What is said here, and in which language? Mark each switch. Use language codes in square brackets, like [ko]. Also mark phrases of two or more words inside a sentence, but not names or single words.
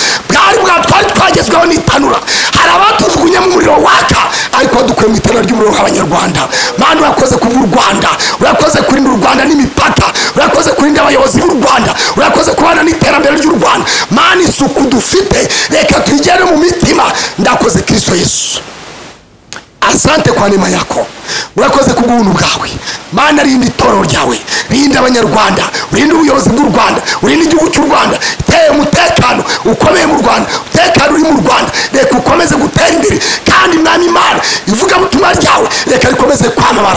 [rw] twari twagezweho n'itanura. Hari abatujugunye mu muriro waka ariko dukuye mu itanura ry'umuriro nk'abanyarwanda. Mana urakoze kubw'u Rwanda, urakoze kurinda u Rwanda n'imipaka, urakoze kurinda abayobozi b'u Rwanda, urakoze kubana n'iterambere ry'u Rwanda. Mana isuku dufite reka tuyigere mu mitima. Ndakoze Kristo Yesu, [sw] asante kwa neema yako, [rw] urakoze kubw'ubuntu bwawe. Mana rinda itorero ryawe, rinda abanyarwanda, rinda ubuyobozi bw'u Rwanda, rinda igihugu cy'u Rwanda. Teye umutekano ukomeye mu Rwanda, umutekano uri mu Rwanda reka ukomeze gutera imbere. Kandi Mwami Imana ivuga butumwa ryawe reka rikomeze kwamamara.